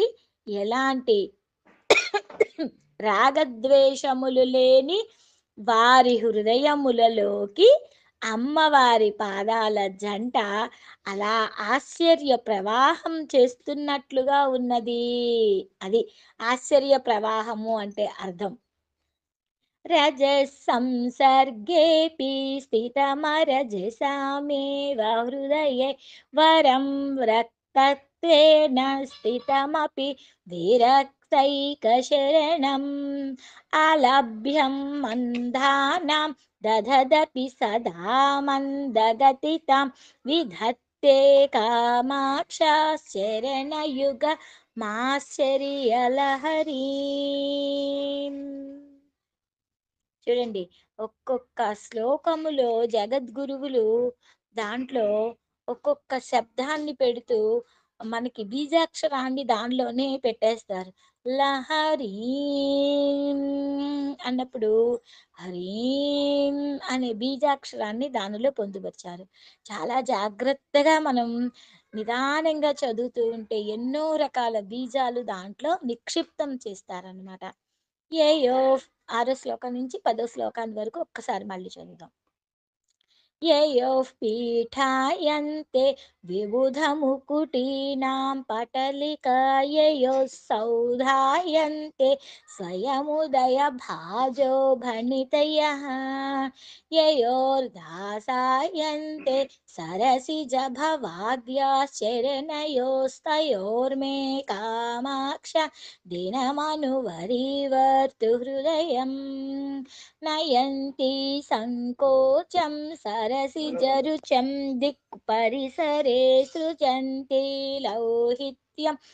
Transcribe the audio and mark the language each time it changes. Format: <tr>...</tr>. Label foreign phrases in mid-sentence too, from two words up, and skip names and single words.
<te>ఎలాంటి రాగద్వేషములు లేని వారి హృదయములలోకి అమ్మవారి పాదాల జంట అలా ఆశ్చర్య ప్రవాహం చేస్తున్నట్లుగా ఉన్నది. అది ఆశ్చర్య ప్రవాహము అంటే అర్థం.</te> <sa>रजःसंसर्गेऽपि स्थितमरजसामेव हृदये वरं रक्तत्वेन स्थितमपि विरक्तैकशरणम् अलभ्यं मन्दानां दधदपि सदा मन्दगतितां विधत्ते कामाक्षाश्चरणयुगमाश्चर्यलहरीम्.</sa> <te>చూడండి, ఒక్కొక్క శ్లోకములో జగద్గురువులు దాంట్లో ఒక్కొక్క శబ్దాన్ని పెడుతూ మనకి బీజాక్షరాన్ని దానిలోనే పెట్టేస్తారు. లహరి అన్నప్పుడు హరీం అనే బీజాక్షరాన్ని దానిలో పొందుపరిచారు. చాలా జాగ్రత్తగా మనం నిదానంగా చదువుతూ ఉంటే ఎన్నో రకాల బీజాలు దాంట్లో నిక్షిప్తం చేస్తారనమాట. ఏయో 6వ శ్లోకం నుంచి 10వ శ్లోకాన్ని వరకు ఒక్కసారి మళ్ళీ చదువుదాం.</te> <sa>ययोः पीठायन्ते विबुधमुकुटीनां पटलिका ययोः सौधायन्ते स्वयमुदयभाजो भणितयः ययोर्दासायन्ते सरसिजभवाद्याश्चरणयोस्तयोर्मे कामाक्ष दिनमनुवरीवर्तु हृदयम् नयन्ति सङ्कोचं सरसिजरुचं दिक्परिसरे सृजन्ति लौहित्यं</sa>